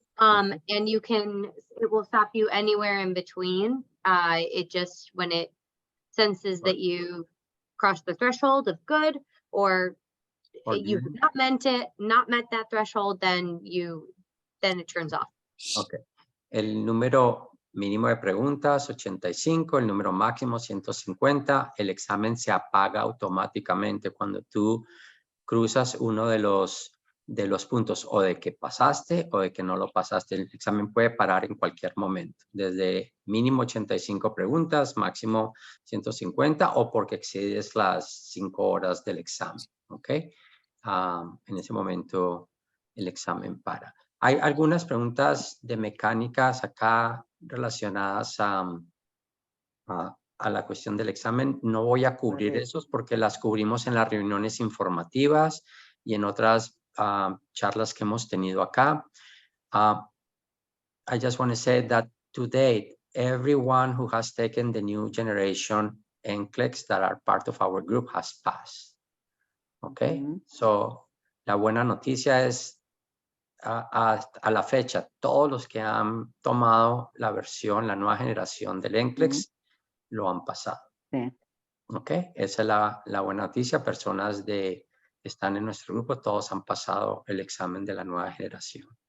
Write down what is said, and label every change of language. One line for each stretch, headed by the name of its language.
English: And it will stop you anywhere in between. It just, when it senses that you crossed the threshold of good, or you've not met that threshold, then it turns off. Okay.
Spanish: El número mínimo de preguntas, 85, el número máximo, 150. El examen se apaga automáticamente cuando tú cruzas uno de los puntos, o de que pasaste o de que no lo pasaste. El examen puede parar en cualquier momento, desde mínimo 85 preguntas, máximo 150, o porque excedes las 5 horas del examen, ¿ok? En ese momento el examen para. Hay algunas preguntas de mecánicas acá relacionadas a la cuestión del examen. No voy a cubrir esos porque las cubrimos en las reuniones informativas y en otras charlas que hemos tenido acá.
English: I just want to say that to date, everyone who has taken the new generation NCLEX that are part of our group has passed. Okay, so
Spanish: la buena noticia es a la fecha, todos los que han tomado la nueva generación del NCLEX lo han pasado. Sí. Ok, esa es la buena noticia. Personas que están en nuestro grupo, todos han pasado el examen de la nueva generación.